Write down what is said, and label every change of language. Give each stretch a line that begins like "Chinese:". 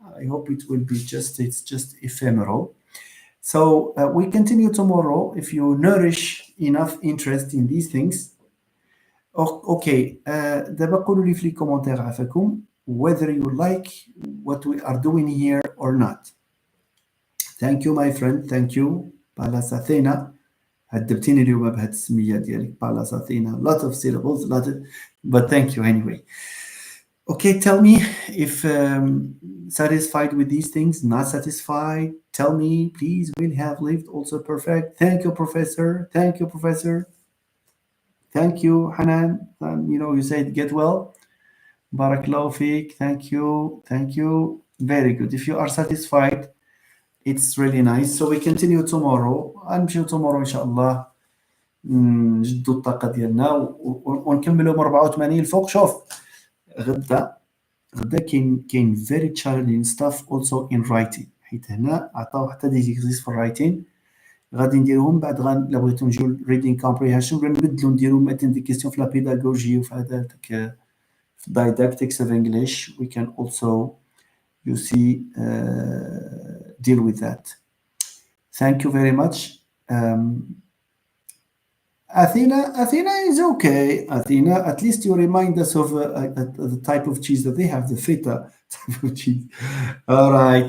English: I hope it will be it's just ephemeral. So we continue tomorrow if you nourish enough interest in these things. Okay,
Arabic: دابا قولوا لي في لي كومونتير عافاكم
English: whether you like what we are doing here or not. Thank you my friend, thank you. Palasathena.
Arabic: هدبتيني اليوم بهاد السمية ديالك Palasathena.
English: Lot of syllables, but thank you anyway. Okay, tell me if satisfied with these things, not satisfied. Tell me, please, will have lived also perfect. Thank you, Professor. Thank you, Professor. Thank you, Hanan. You said get well. Barakallahu feek. Thank you. Thank you. Very good. If you are satisfied, it's really nice. So we continue tomorrow.
Arabic: نمشيو tomorrow إن شاء الله نجدوا الطاقة ديالنا ونكملوا من 84 الفوق. شوف غدا كاين
English: very challenging stuff also in writing.
Arabic: حيت هنا عطاو حتى دي زيكزيس في الرايتين غادي نديروهم بعد الا بغيتو نجيو
English: reading comprehension
Arabic: ولا نبدلو نديرو مثلا دي كيستيون في لا بيداغوجي وفي هذاك في
English: didactics of English. We can also deal with that. Thank you very much. Athena is okay. Athena, at least you remind us of the type of cheese that they have, the feta type of cheese. All right.